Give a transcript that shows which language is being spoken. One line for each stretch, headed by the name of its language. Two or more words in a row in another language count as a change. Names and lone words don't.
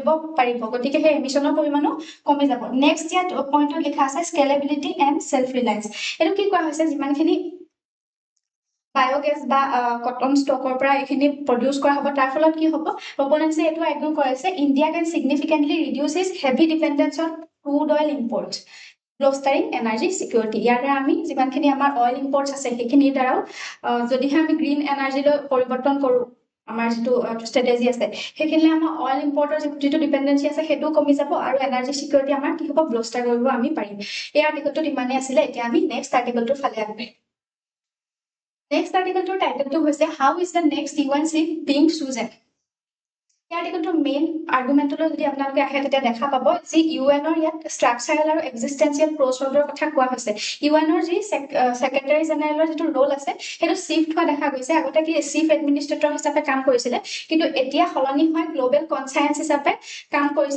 Assamese: পাৰিব গতিকে সেই এমিশ্যনৰ পৰিমাণো কমি যাব নেক্সট ইয়াত পইণ্টত লিখা আছে
English: scalability and self reliance
Assamese: এইটো কি কোৱা হৈছে যিমানখিনি বায়োগেছ বা
English: cotton stalk
Assamese: পৰা এইখিনি প্ৰডিউচ কৰা হ'ব তাৰ ফলত কি হ'ব প্ৰপোনেন্টছে এইটো আৰ্গু কৰিছে
English: India can significantly reduce its heavy dependence on crude oil imports bolstering energy security
Assamese: ইয়াৰ দ্বাৰা আমি যিমানখিনি আমাৰ
English: oil imports
Assamese: আছে সেইখিনিৰ দ্বাৰাও যদিহে আমি
English: green energy
Assamese: পৰিৱৰ্তন কৰোঁ আমাৰ যিটো ষ্ট্ৰেটেজি আছে সেইখিনিলে আমাৰ
English: oil import
Assamese: যিটো ডিপেন্ডেন্সি আছে সেইটো কমি যাব আৰু
English: energy security
Assamese: আমাৰ কি হ'ব ব্লষ্টাৰ কৰিব আমি পাৰিম এই আৰ্টিকলটো ইমানেই আছিলে এতিয়া আমি
English: next article
Assamese: ফালে আগবাঢ়িম
English: next article title
Assamese: হৈছে
English: how is the next UN chief being chosen
Assamese: এই আৰ্টিকলটোৰ
English: main argument
Assamese: যদি আপোনালোকে আহে তেতিয়া দেখা পাব যি ইউএনৰ ইয়াত ষ্ট্ৰাকচাৰেল আৰু
English: existential crossword
Assamese: কথা কোৱা হৈছে ইউএনৰ যি
English: secretary general
Assamese: যিটো ৰোল আছে সেইটো শিফ্ট হোৱা দেখা গৈছে আগতে কি
English: chief administrator
Assamese: হিচাপে কাম কৰিছিলে কিন্তু এতিয়া সলনি হৈ
English: global conscience
Assamese: হিচাপে কাম কৰিছে